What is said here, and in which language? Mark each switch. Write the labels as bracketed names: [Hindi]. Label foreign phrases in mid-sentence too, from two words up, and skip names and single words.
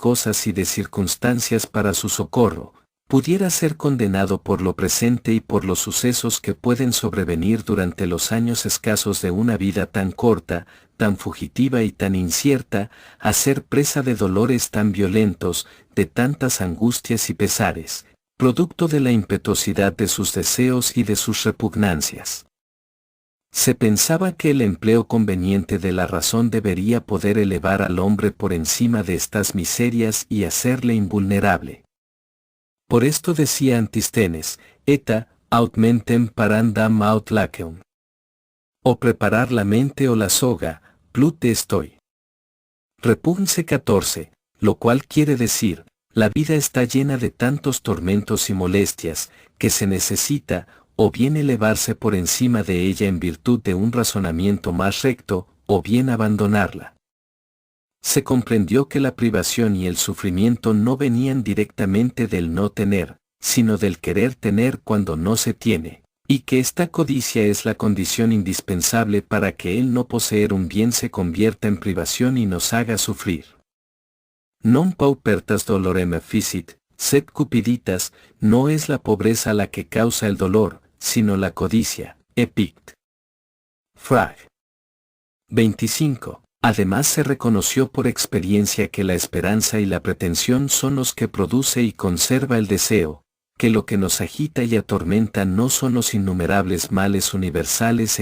[Spanish] cosas y de circunstancias para su socorro, pudiera ser condenado por lo presente y por los sucesos que pueden sobrevenir durante los años escasos de una vida tan corta, tan fugitiva y tan incierta, a ser presa de dolores tan violentos, de tantas angustias y pesares, producto de la impetuosidad de sus deseos y de sus repugnancias. Se pensaba que el empleo conveniente de la razón debería poder elevar al hombre por encima de estas miserias y hacerle invulnerable. Por esto decía [Latin] Antisthenes, eta, aut mentem parandam aut laceum. [Spanish] O preparar la mente o la soga, plute estoy. Repunce 14, lo cual quiere decir, la vida está llena de tantos tormentos y molestias, que se necesita, o bien elevarse por encima de ella en virtud de un razonamiento más recto, o bien abandonarla. Se comprendió que la privación y el sufrimiento no venían directamente del no tener, sino del querer tener cuando no se tiene, y que esta codicia es la condición indispensable para que el no poseer un bien se convierta en privación y nos haga sufrir. [Latin] Non paupertas dolorem efficit, sed cupiditas, [Spanish] no es la pobreza la que causa el dolor, sino la codicia. Epict. Frag. 25. Además se reconoció por experiencia que la esperanza y la pretensión son los que produce y conserva el deseo, que lo que nos agita y atormenta no son los innumerables males universales e